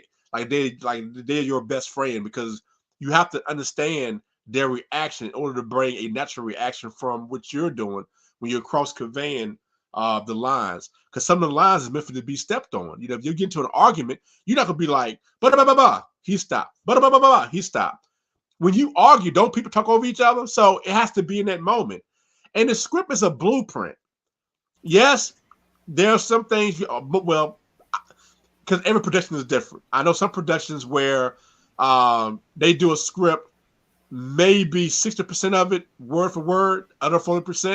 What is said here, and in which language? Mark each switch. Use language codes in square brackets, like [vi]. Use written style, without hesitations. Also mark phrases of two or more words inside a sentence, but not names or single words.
[en] Like they're your best friend, because you have to understand their reaction in order to bring a natural reaction from what you're doing when you're cross conveying the lines. Because some of the lines is meant for to be stepped on. If you get into an argument, you're not gonna be like, "Ba ba ba ba," he stopped. "Ba ba ba ba," he stopped. When you argue, don't people talk over each other? So it has to be in that moment. And the script is a blueprint. Yes, there are some things, well, because every production is different. I know some productions where they do a script, maybe 60% of it word for word, other 40%.